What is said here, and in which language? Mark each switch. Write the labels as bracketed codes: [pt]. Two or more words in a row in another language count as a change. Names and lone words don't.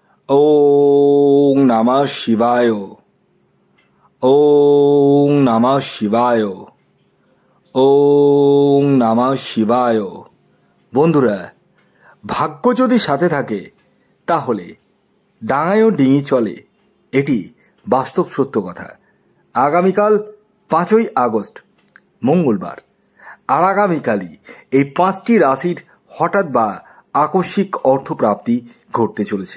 [sa] ওং নমঃ শিবায়। ওং নমঃ শিবায়। ওং নমঃ শিবায়। [bn] বন্ধুরা, ভাগ্য যদি সাথে থাকে তাহলে ডাঙায়ও ডিঙি চলে, এটি বাস্তব সত্য কথা। আগামীকাল 5ই আগস্ট মঙ্গলবার, আর আগামীকালই এই 5টি রাশির হঠাৎ বা আকস্মিক অর্থপ্রাপ্তি ঘটতে চলেছে।